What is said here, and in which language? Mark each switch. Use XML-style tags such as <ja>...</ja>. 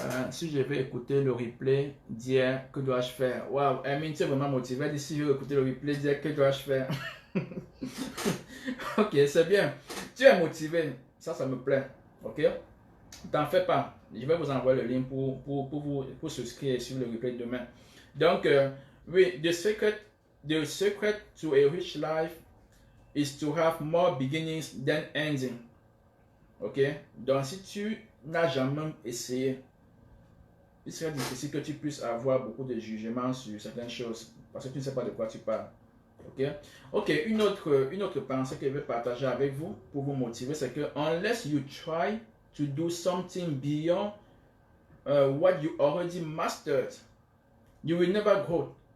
<fr>Si je vais écouter le replay d'hier, que dois-je faire? Waouh, Hermine, tu es vraiment motivé. Elle dit si je vais écouter le replay d'hier, que dois-je faire? Ok, c'est bien. Tu es motivé. Ça me plaît. Ok? T'en fais pas. Je vais vous envoyer le lien pour souscrire sur le replay demain. Donc, oui,</fr> <en>the secret to a rich life is to have more beginnings than ending. Ok?</en> <fr>Donc, si tu n'as jamais essayé, il serait difficile que tu puisses avoir beaucoup de jugements sur certaines choses parce que tu ne sais pas de quoi tu parles. Ok? Ok, une autre pensée que je vais partager avec vous pour vous motiver, c'est que</fr> <en>unless you try to do something beyond what you already mastered, you will never grow.</en>